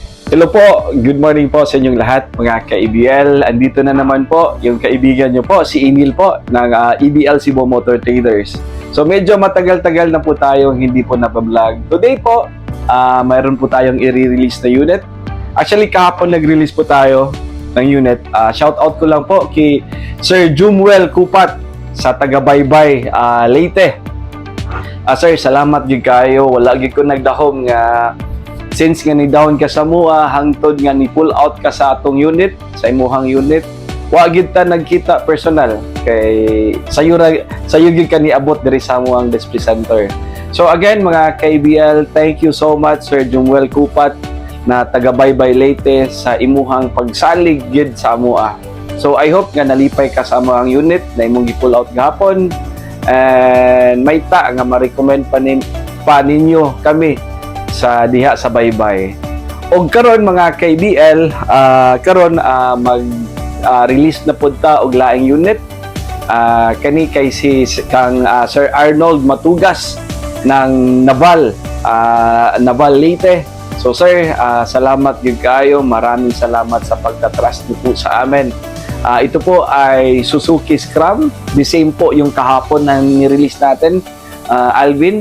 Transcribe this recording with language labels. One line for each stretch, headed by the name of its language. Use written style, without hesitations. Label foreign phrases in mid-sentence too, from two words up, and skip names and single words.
Filipino: Hello po,
English: good morning
Filipino: po sa inyong lahat mga ka-EBL. Andito na naman po yung kaibigan nyo po, si Emil po ng EBL Cebu Motor Traders. So medyo matagal-tagal na po tayong hindi po napablog. Today po, mayroon po tayong i-release na unit. Actually kahapon nag-release po tayo ng unit. Shout out ko lang po kay Sir Jumuel Kupat sa taga-Baybay, Leyte.
Hiligaynon: Sir, salamat gid kayo. Wala gid ko nagdahom nga since nga ni down ka sa mua hangtod nga ni pull out ka sa atong unit, sa imuhang unit, wa gid ta nagkita personal kay sayo gid ka niabot diri sa amuang display center.
Filipino: So again mga ka-EBL,
English: thank you so much
Hiligaynon: Sir Jumuel Kupat na taga Baybay Leyte sa imuhang pagsalig gid sa amua.
English: So I hope
Hiligaynon: nga nalipay ka sa amuang unit na imong gi-pull out gahapon and may ta nga ma-recommend pa ninyo kami sa diha sa Baybay. Og karon mga ka-EBL, karon mag-release na pud ta og laing unit. Kani kay si kang Sir Arnold Matugas ng Naval Leyte.
Filipino: So sir,
Cebuano: salamat gyud kayo.
Filipino: Maraming salamat sa pagka-trust niyo po sa amin. Ito po ay Suzuki Scrum. The same po yung kahapon na ni-release natin, Alvin.